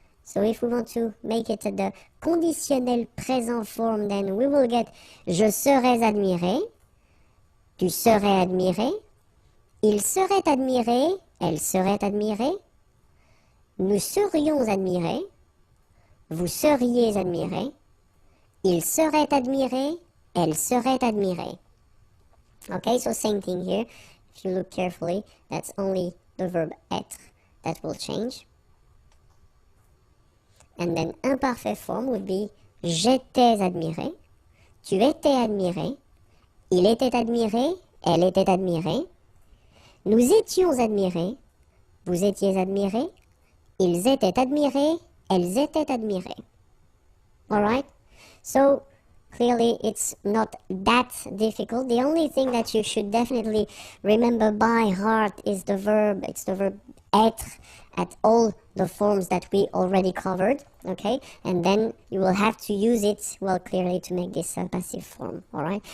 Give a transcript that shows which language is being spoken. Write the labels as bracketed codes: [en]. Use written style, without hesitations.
[en] So if we want to make it the conditionnel présent form, then we will get [fr] je serais admiré, tu serais admiré, il serait admiré, elle serait admirée, nous serions admirés, vous seriez admirés, il serait admiré, elle serait admirée. [en] Okay, so same thing here. If you look carefully, that's only the verb être that will change. And then imparfait form would be [fr] j'étais admiré, tu étais admiré, il était admiré, elle était admirée, Nous étions admirés. Vous étiez admirés. Ils étaient admirés. Elles étaient admirées. [en] Alright? So, clearly it's not that difficult. The only thing that you should definitely remember by heart is the verb. It's the verb être at all the forms that we already covered. Okay? And then you will have to use it, well, clearly to make this passive form. Alright?